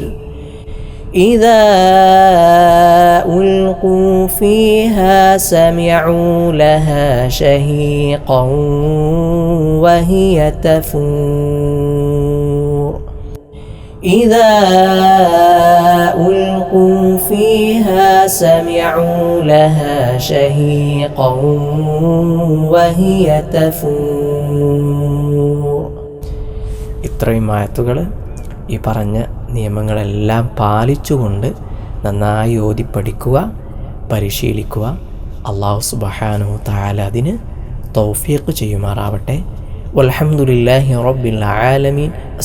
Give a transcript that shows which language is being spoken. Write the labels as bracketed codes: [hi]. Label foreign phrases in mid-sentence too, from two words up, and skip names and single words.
[ar] إذا ألقوا فيها سمعوا لها شهيقا وهي تفور. إذا ألقوا فيها سمعوا لها شهيقا وهي تفور. [ml] ഇത്രയും ആയത്തുകൾ ഈ പറഞ്ഞ നിയമങ്ങളെല്ലാം പാലിച്ചുകൊണ്ട് നന്നായി ഓതി പഠിക്കുക, പരിശീലിക്കുക. [ar] الله سبحانه تعالى [ml] അതിന് തൗഫീഖ് ചെയ്യുമാറാവട്ടെ. [ar] والحمد لله رب العالمين.